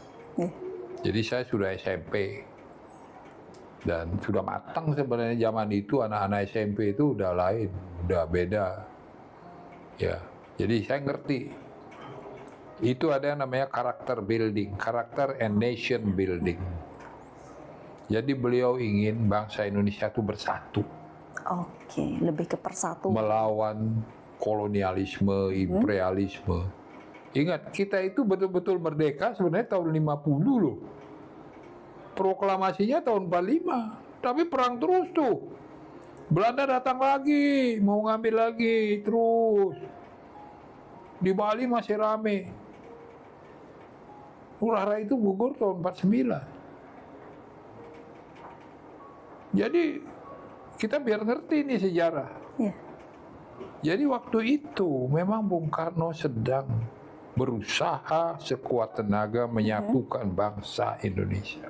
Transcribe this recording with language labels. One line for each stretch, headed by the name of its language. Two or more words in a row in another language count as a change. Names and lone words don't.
Indonesian: Jadi saya sudah SMP. Dan sudah matang sebenarnya zaman itu, anak-anak SMP itu udah lain, udah beda. Ya, jadi saya ngerti. Itu ada yang namanya
English: karakter building, karakter and nation building.
Indonesian: Jadi beliau ingin bangsa Indonesia itu bersatu. Oke, lebih ke persatuan. Melawan kolonialisme, imperialisme. Ingat, kita itu betul-betul merdeka sebenarnya tahun 50 loh. Proklamasinya tahun 45, tapi perang terus tuh. Belanda datang lagi, mau ngambil lagi, terus. Di Bali masih rame. Ngurah Rai itu gugur tahun 49. Jadi kita biar ngerti nih sejarah. Jadi waktu itu memang Bung Karno sedang berusaha sekuat tenaga menyatukan bangsa Indonesia.